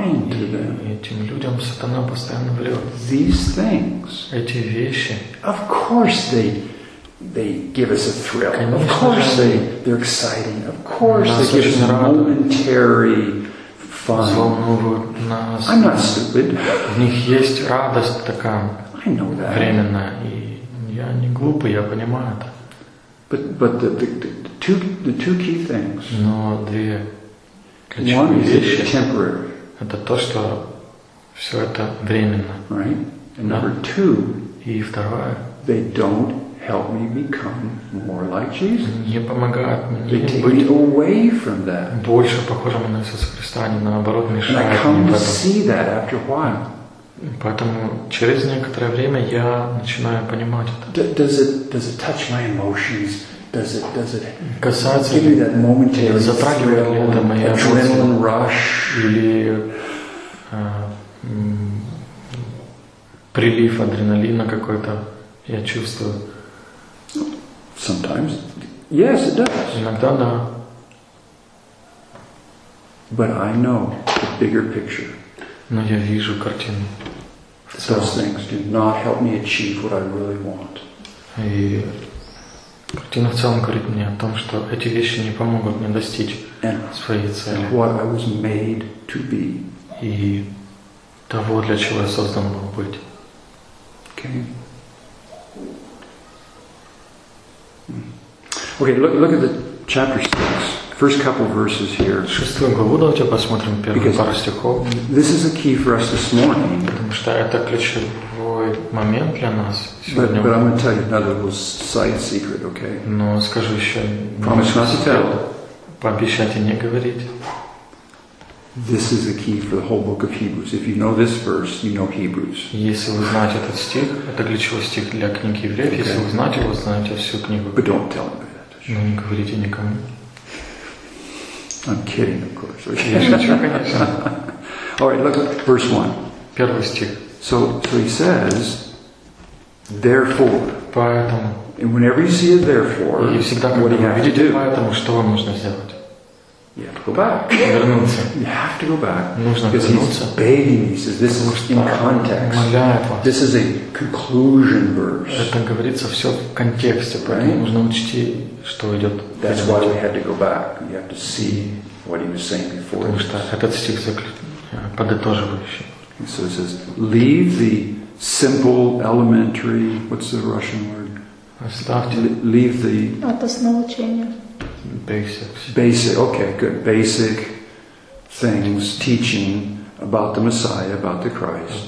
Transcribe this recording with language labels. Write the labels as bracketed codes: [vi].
[ru] И этим людям сатана постоянно врет. Эти вещи. [en] Of course they give us a thrill. [ru] Конечно, [en] of course they're exciting. Of course they give us momentary fun. I'm not stupid. [ru] В них есть радость такая временная. И я не глупый, я понимаю это. [en] But the two key things. [ru] Но две ключевые вещи. [en] One is temporary. [ru] Это то, что все это временно. [en] Right? And number two. [ru] И второе. [en] They don't help me become more like Jesus. [ru] Не помогает мне быть [en] away from that. [ru] Больше похожим на Иисуса Христа, а не наоборот, мешает мне в этом. [en] And I come to see that after a while. [ru] Поэтому через некоторое время я начинаю понимать это. [en] Does it touch my emotions? Does it give me that momentary thrill? [ru] Затрагивает ли это мои эмоции? [en] Rush [ru] или прилив адреналина какой-то я чувствую? [en] Sometimes. Yes, it does. [ru] Иногда да. [en] But I know the bigger picture. [ru] Но я вижу картину. [en] Those things do not help me achieve what I really want. [ru] И картина в целом говорит мне о том, что эти вещи не помогут мне достичь своей цели. [en] What I was made to be. [ru] И того, для чего я создан был быть. [en] Okay. Okay, look at the chapter 6, first couple of verses here. [ru] Шестую главу давайте посмотрим первые пару стихов. [en] This is a key for us this morning. [ru] Потому что это ключевой момент для нас сегодня. [en] But I'm going to tell you another little side secret, okay? [ru] Но скажу еще. [en] Promise not to tell. [ru] Пообещайте не говорить. [en] This is a key for the whole book of Hebrews. If you know this verse, you know Hebrews. [ru] Если вы знаете этот стих, это ключевой стих для книги Евреев. Если вы знаете его, знаете всю книгу. [en] But don't tell anybody. [ru] Ну, не говорите никому. [en] I'm kidding, of course. [ru] Я шучу, конечно. [en] All right, look at verse 1. [ru] Первый стих. [en] So he says, therefore. [ru] Поэтому. [en] And whenever you see a therefore, [ru] и всегда, [en] what do you have to do? [ru] Поэтому, что вам нужно сделать? [en] You have to go back. [ru] Вернуться. [en] You have to go back. [ru] Нужно [en] because [ru] вернуться. [en] He's begging, he says, this is in context. [ru] Умоляет вас. [en] This is a conclusion verse. [ru] Это говорится все в контексте, поэтому [en] right? [ru] Нужно учти, что идет. [en] That's why we had to go back. You have to see what he was saying before. [ru] Потому что этот стих подытоживающий. [en] And so it says, leave the simple, elementary, what's the Russian word? [ru] Оставьте. [en] Leave the... [ru] От основы учения. [en] Basics. Okay, good. Basic things, teaching about the Messiah, about the Christ.